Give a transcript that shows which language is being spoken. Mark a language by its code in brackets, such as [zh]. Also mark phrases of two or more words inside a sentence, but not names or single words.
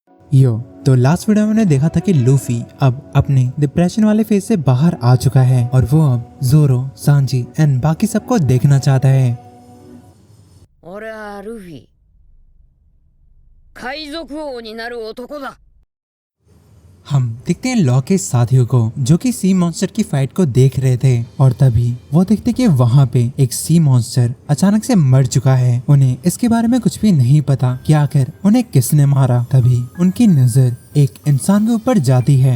[hi] यो तो लास्ट वीडियो में हमने देखा था कि लूफी अब अपने डिप्रेशन वाले फेज से बाहर आ चुका है और वो अब जोरो, सांजी एंड बाकी सबको देखना चाहता है। [ja] 俺はルフィ、海賊王になる男だ。 [hi] हम देखते हैं लॉ के साथियों को जो कि सी मॉन्स्टर की फाइट को देख रहे थे और तभी वो देखते कि वहाँ पे एक सी मॉन्स्टर अचानक से मर चुका है। उन्हें इसके बारे में कुछ भी नहीं पता कि आखिर उन्हें किसने मारा। तभी उनकी नजर एक इंसान के ऊपर जाती है।